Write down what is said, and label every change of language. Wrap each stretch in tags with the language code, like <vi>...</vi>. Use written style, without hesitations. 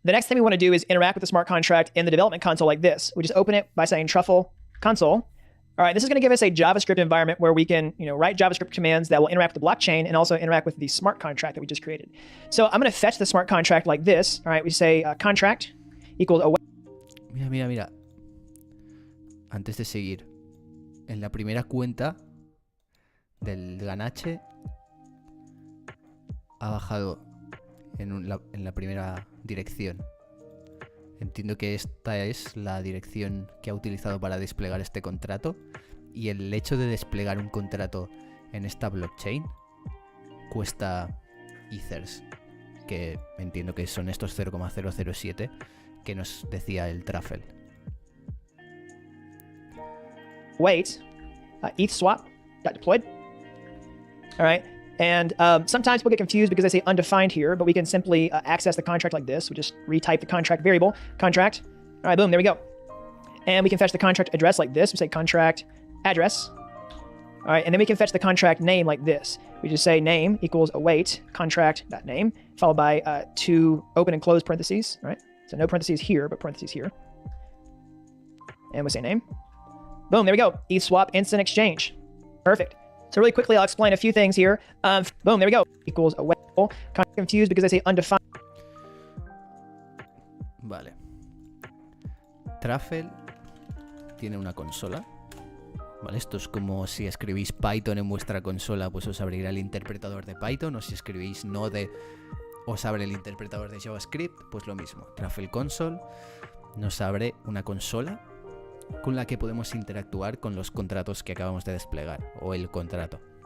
<en>The next thing we want to do is interact with the smart contract in the development console like this. We just open it by saying truffle console. All right, this is going to give us a JavaScript environment where we can, write JavaScript commands that will interact with the blockchain and also interact with the smart contract that we just created. So I'm going to fetch the smart contract like this. All right, we say contract equals await.</en> <es>Mira. Antes de seguir, en la primera cuenta del ganache ha bajado en la primera dirección. Entiendo que esta es la dirección que ha utilizado para desplegar este contrato, y el hecho de desplegar un contrato en esta blockchain cuesta Ethers, que entiendo que son estos 0,007 que nos decía el Truffle.</es> <en>Wait, ETH swap got deployed. All right. And sometimes people get confused because they say undefined here, but we can simply access the contract like this. We just retype the contract variable, contract. All right, boom, there we go. And we can fetch the contract address like this. We say contract address. All right, and then we can fetch the contract name like this. We just say name equals await contract.name, followed by two open and close parentheses, right? So no parentheses here, but parentheses here. And we say name, Boom, there we go. ETH swap instant exchange. Perfect. So really quickly, I'll explain a few things here. Boom, there we go. Equals a whale. Kind of confused because I say undefined.</en> <es>Vale. Truffle tiene una consola. Vale, esto es como si escribís Python en vuestra consola, pues os abrirá el interpretador de Python, o si escribís Node os abre el interpretador de JavaScript, pues lo mismo. Truffle Console nos abre una consola con la que podemos interactuar con los contratos que acabamos de desplegar, o el contrato.</es>